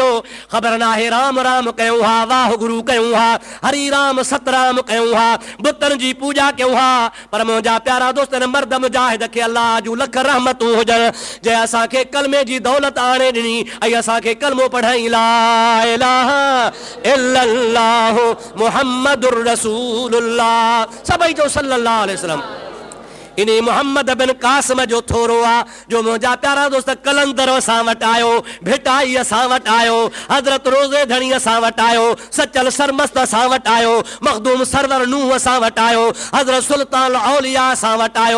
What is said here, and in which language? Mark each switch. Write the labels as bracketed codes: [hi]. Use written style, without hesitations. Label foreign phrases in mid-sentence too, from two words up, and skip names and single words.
[sd] ख़बर नाहे राम राम कयूं हा, वाह गुरु कयूं हा, हरी राम सतराम कयूं हा, बुतनि जी पूॼा कयूं हा। पर मुंहिंजा प्यारा दोस्त, मर्द मुजाहिद खे अल्लाह जूं लख रहमतूं हुजनि, जंहिं असांखे कलमे जी दौलत आणे ॾिनी ऐं असांखे कलमो पढ़ाई [ar] لا إله إلا الله محمد رسول الله. [sd] सभई जो [ar] صلى الله عليه وسلم. [sd] इन मोहम्मद बिन कासिम जो थोरो आहे जो मुंहिंजा प्यारा दोस्त कलंदर असां वटि आयो, भिटाई असां वटि आयो, हज़रत रोज़े धणी असां वटि आयो, सचल सरमस्त असां वटि आयो, मखदूम सरवर नूह असां वटि आयो, हज़रत सुल्तान औलिया असां वटि आयो।